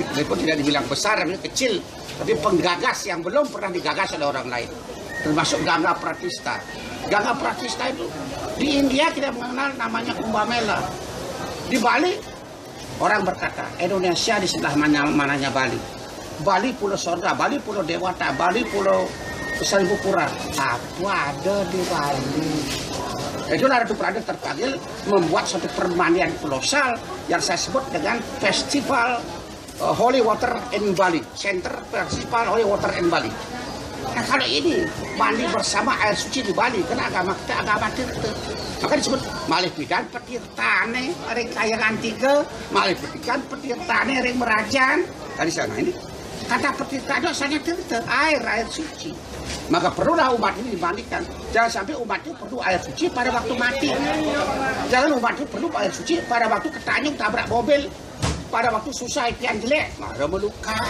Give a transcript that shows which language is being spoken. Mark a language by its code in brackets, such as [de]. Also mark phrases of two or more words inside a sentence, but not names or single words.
[id] Walaupun tidak dibilang besar, tapi kecil. Tapi penggagas yang belum pernah digagas oleh orang lain. Termasuk Gangga Pratista. Gangga Pratista itu di India kita mengenal namanya Kumbamela. Di Bali orang berkata Indonesia di sebelah mananya Bali. Bali pulau sorga, Bali pulau dewata, Bali pulau Seribu Pura. Apa ada di Bali? Itulah Ratu Prada terpanggil membuat suatu permandian kolosal yang saya sebut dengan Festival Holy Water in Bali, Center Festival Holy Water in Bali. Nah kalau ini mandi bersama air suci di Bali, karena agama kita agama Tirta, maka disebut [ban] malih pidan petirtane ring kayangan tiga, malih pidan petirtane ring merajan. [id] Tadi sana ini kata petirta itu asalnya Tirta, air suci. Maka perlulah umat ini dimandikan. Jangan sampai umat itu perlu air suci pada waktu mati. Jangan umat itu perlu air suci pada waktu ketanyung tabrak mobil, pada waktu susah ikan jelek, marah melukat.